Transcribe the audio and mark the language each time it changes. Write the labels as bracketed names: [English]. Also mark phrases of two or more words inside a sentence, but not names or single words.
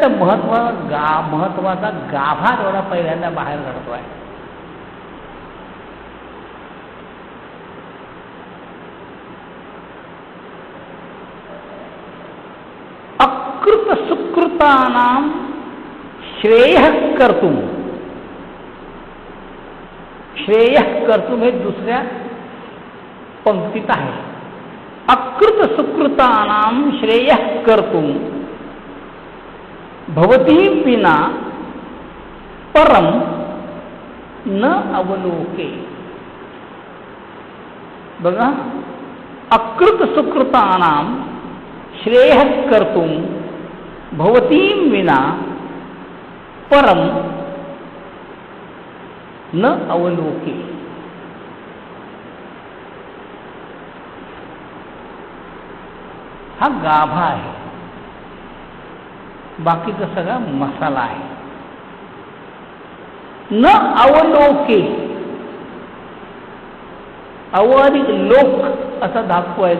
[Marathi] महत्वाचा गाभा एवढा पहिल्यांदा बाहेर काढतो आहे. [Sanskrit] अकृत सुकृतानां श्रेयः कर्तुं. श्रेयः कर्तुं [Marathi] हे दुसऱ्या पंक्तीत आहे. [Sanskrit] अकृत सुकृतानां श्रेयः कर्तुं भवतीं विना परम न अवलोके. बघा, अकृत सुकृतानां श्रेयः कर्तुं भवतीं विना परम न अवलोके. [Marathi] हा गाभा आहे. बाकीचा सगळा मसाला आहे. [Sanskrit] न अवलोके. [Marathi] अव आणि लोक असा धातू आहे.